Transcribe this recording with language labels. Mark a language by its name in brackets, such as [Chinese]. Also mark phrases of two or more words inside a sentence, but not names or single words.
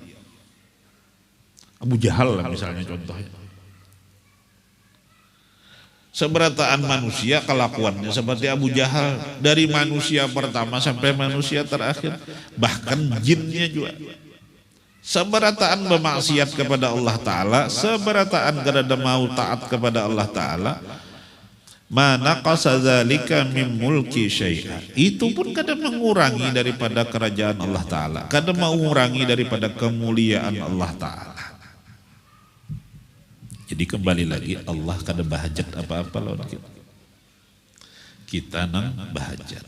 [Indonesian] Abu Jahal lah misalnya contohnya. [Banjar] Seberataan manusia kelakuannya seperti Abu Jahal, dari manusia pertama sampai manusia terakhir, bahkan jinnya juga. Seberataan bermaksiat kepada Allah Ta'ala, seberataan kada mau taat kepada Allah Ta'ala, [Arabic] ما نقص ذلك من ملكي شيئا, [Banjar] itu pun kada mengurangi daripada kerajaan Allah Ta'ala, kada mengurangi daripada kemuliaan Allah Ta'ala. Jadi kembali lagi, Allah kada bahajat apa-apa lawan kita. Kita nang bahajat.